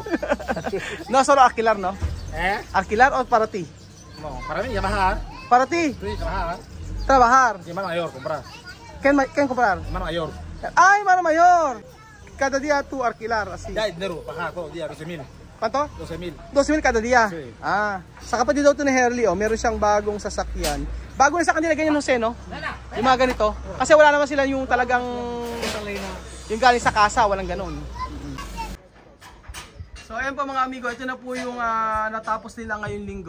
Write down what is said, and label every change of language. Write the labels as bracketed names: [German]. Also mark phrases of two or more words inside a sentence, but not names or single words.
[Spanish] No solo alquilar, ¿no? ¿Alquilar o para ti? No, para mí, trabajar. ¿Para ti? Sí, trabajar. Trabajar. Y hermano mayor, comprar. ¿Quién comprar? Hermano mayor. ¡Ay, hermano mayor! Cada día tú alquilar así. Ya hay dinero, pagar todos los días, 12.000. Panto? 12,000. 12,000 kada dia. Sí. [Filipino] Ah, sa kapatid daw to ni Herly, oh, meron siyang bagong sasakyan. Bago na sa kanila ganyan, Jose, no? Yung mga ganito. Kasi wala naman sila yung talagang yung galing sa kasa, walang ganun. So ayan po mga amigo, ito na po yung natapos nila ngayong linggo.